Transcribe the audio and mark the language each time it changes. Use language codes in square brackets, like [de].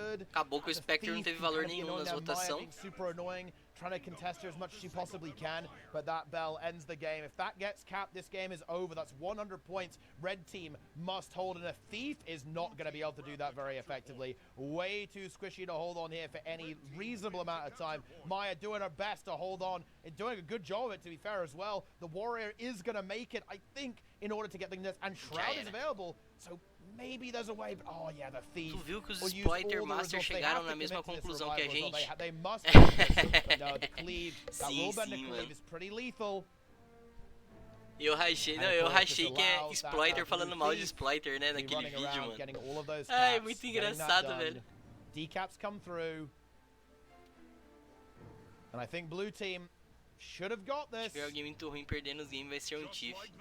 [pt] Acabou que o Spectre não teve valor nenhum nas votações. [en] Trying to contest her as much as she possibly can, but that bell ends the game. If that gets capped, this game is over. That's 100 points. Red team must hold, and a Thief is not going to be able to do that very effectively. Way too squishy to hold on here for any reasonable amount of time. Maya doing her best to hold on and doing a good job of it, to be fair as well. The Warrior is going to make it, I think, in order to get the and Shroud is available, so maybe there's a way, but oh yeah, the Thief. [pt] Tu viu que os Exploiter Masters chegaram na mesma conclusão que a gente? [en] They must no, the cleave, that will bend the cleave is pretty lethal. [pt] Eu rachei que é Exploiter falando mal de Exploiter, né, naquele vídeo, mano. Ai, muito engraçado, velho. [en] Decaps come through. And I think blue team should have got this. [pt] Se tiver alguém muito ruim perdendo os games, vai ser um Tiff.